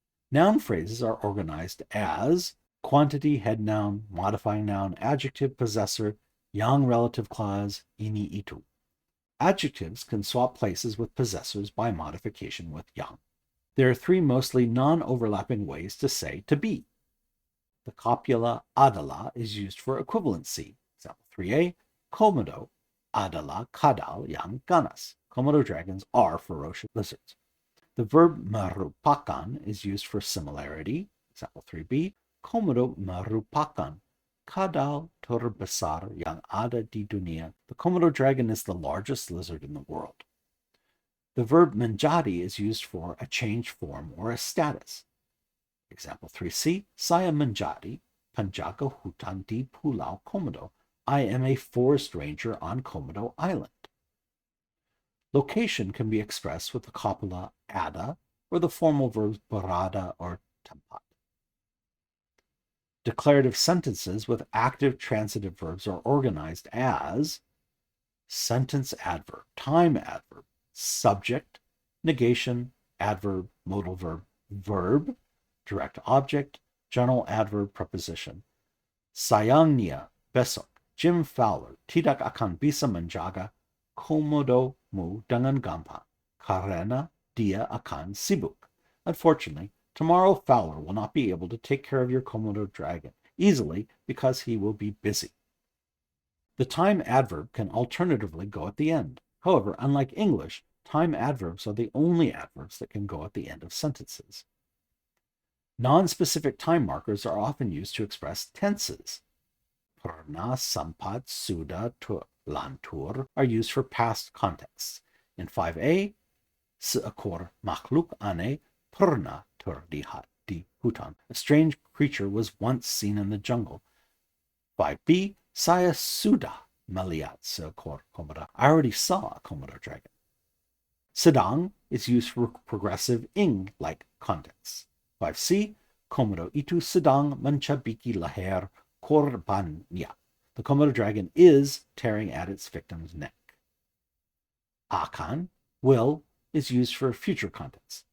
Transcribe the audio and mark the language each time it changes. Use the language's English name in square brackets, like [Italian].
[English] Noun phrases are organized as quantity, head noun, modifying noun, adjective, possessor, yang relative clause, ini itu. Adjectives can swap places with possessors by modification with yang. There are three mostly non-overlapping ways to say to be. The copula adalah is used for equivalency. Example 3a, [Indonesian] Komodo adalah kadal yang ganas. [English] Komodo dragons are ferocious lizards. The verb merupakan is used for similarity. Example 3b, [Indonesian] Komodo merupakan kadal terbesar yang ada di dunia. [English] The Komodo dragon is the largest lizard in the world. The verb menjadi is used for a changed form or a status. Example 3c, [Indonesian] saya menjadi penjaga hutan di Pulau Komodo. [English] I am a forest ranger on Komodo Island. Location can be expressed with the copula ada or the formal verbs berada or tempat. Declarative sentences with active transitive verbs are organized as sentence adverb, time adverb, subject, negation, adverb, modal verb, verb, direct object, general adverb, preposition. [Indonesian] Sayangnya besok Jim Fowler tidak akan bisa menjaga Komodo mu dengan gampang karena dia akan sibuk. [English] Unfortunately, tomorrow Fowler will not be able to take care of your Komodo dragon easily because he will be busy. The time adverb can alternatively go at the end. However, unlike English, time adverbs are the only adverbs that can go at the end of sentences. Non-specific time markers are often used to express tenses. Pernah, sampat, sudah, lantur are used for past contexts. In 5a, [Indonesian] seekor makhluk aneh pernah terlihat di hutan. [English] A strange creature was once seen in the jungle. [Indonesian] 5b, saya sudah melihat seekor komodo. [English] I already saw a Komodo dragon. Sedang is used for progressive ing-like contexts. [Indonesian] 5c, Komodo itu sedang mencabiki leher korbannya. [English] The Komodo dragon is tearing at its victim's neck. Akan, will, is used for future contexts.